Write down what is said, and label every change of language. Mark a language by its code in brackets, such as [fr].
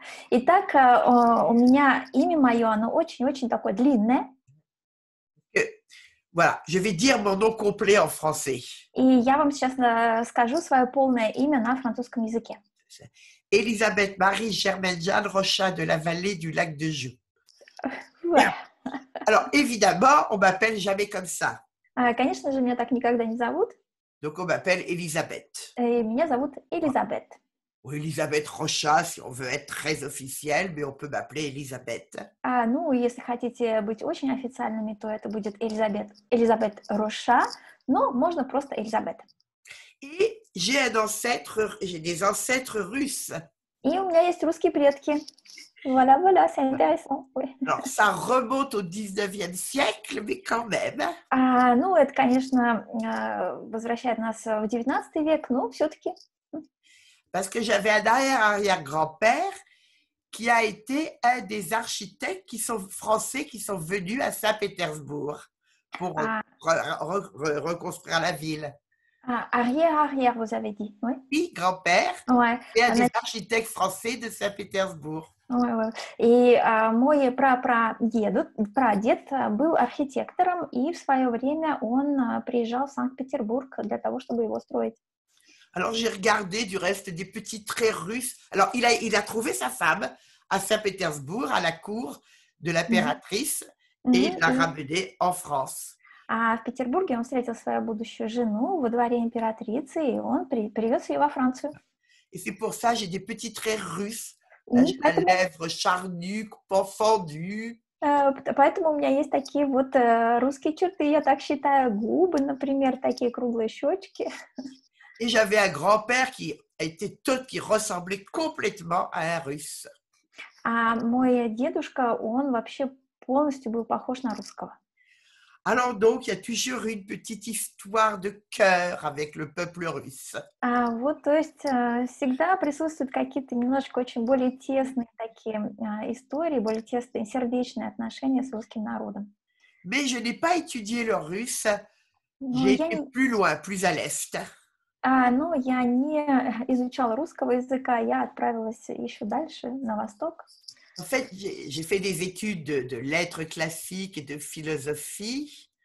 [ru] Итак, у меня имя мое, оно очень-очень такое длинное. [fr] Euh, Voilà, je vais dire mon nom complet en français. [ru] И я вам сейчас скажу свое полное имя на французском языке. [fr] Elisabeth Marie Germaine Jeanne Rochat de la Vallée du Lac de Joux. Ouais. Bien. Alors, évidemment, on m'appelle jamais comme ça. [ru] Конечно же, меня так никогда не зовут. [fr] Donc, on m'appelle Elisabeth. [ru] Меня зовут Элизабет. [fr] Ou Elisabeth Rochat, si on veut être très officiel, mais on peut m'appeler Elisabeth. [ru] Ну, если хотите быть очень официальными, то это будет Элизабет Роша, но можно просто Элизабет. [fr] Et j'ai des ancêtres russes. [ru] И у меня есть русские предки. [fr] Voilà, voilà, c'est intéressant. Oui. Alors, ça remonte au 19e siècle, mais quand même. [ru] Ну, это, конечно, возвращает нас в 19 век, но все-таки. [fr] Parce que j'avais un arrière-arrière-grand-père qui a été un des architectes français qui sont venus à Saint-Pétersbourg pour reconstruire la ville. Arrière, vous avez dit, oui. Oui, grand-père, Ouais. et un des architectes français de Saint-Pétersbourg. Ouais. [ru] И мой прадед был архитектором, и в свое время он приезжал в Санкт-Петербург для того, чтобы его строить. [fr] Alors, j'ai regardé du reste des petits traits russes. Alors, il a trouvé sa femme à Saint-Pétersbourg, à la cour de l'impératrice, et il l'a ramenée en France. [ru] А в Петербурге он встретил свою будущую жену во дворе императрицы, и он привез ее во Францию. [fr] Et c'est pour ça que j'ai des petits traits russes. Là, j'ai la lèvre charnue, fendue. [ru] Поэтому у меня есть такие вот русские черты, я так считаю, губы, например, такие круглые щечки. [fr] Et j'avais un grand-père qui ressemblait complètement à un russe. [ru] А мой дедушка, он вообще полностью был похож на русского. [fr] Alors donc, il y a toujours une petite histoire de cœur avec le peuple russe. [ru] Вот, то есть всегда присутствуют какие-то немножко очень более тесные такие истории, более тесные сердечные отношения с русским народом. [fr] Mais je n'ai pas étudié le russe. [ru] Но [fr] J'ai [ru] я [fr] été [ru] не, [fr] plus loin, plus à l'est. [ru] но я не изучала русского языка, я отправилась еще дальше, на восток. [fr] En fait, j'ai fait des études de lettres classiques et de philosophie.